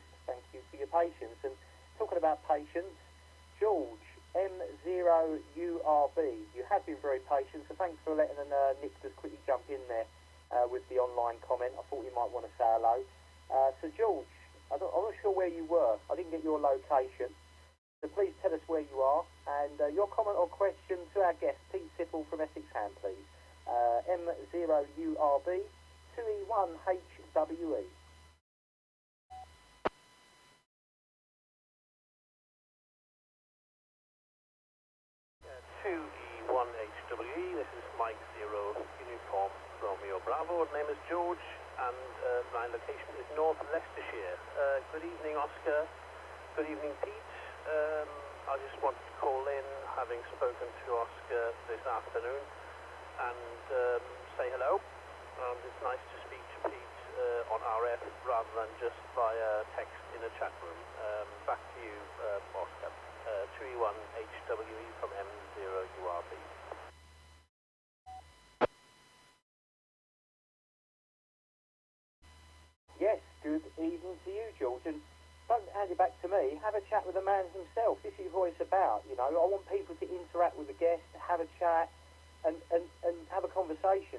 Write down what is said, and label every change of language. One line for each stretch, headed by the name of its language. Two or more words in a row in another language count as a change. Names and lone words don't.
English: Thank you for your patience. And talking about patience, George, M0URB, you have been very patient, so thanks for letting Nick just quickly jump in there with the online comment. I thought you might want to say hello. So George, I'm not sure where you were. I didn't get your location. So please tell us where you are and your comment or question to our guest, Pete Sipple from Essex Ham, please. M0URB 2E1HWE. 2E1HWE, this is Mike 0 Uniform Romeo Bravo. The name is George and my location is North Leicestershire. Good evening, Oscar. Good evening, Pete. I just wanted to call in, having spoken to Oscar this afternoon, and say hello. It's nice to speak to Pete on RF rather than just via text in a chat room. Back to you, Oscar. 2E1HWE from M0URB. Yes, good evening to you, George. And don't hand it back to me. Have a chat with the man himself. This is what it's about. You know, I want people to interact with the guest, have a chat, and have a conversation.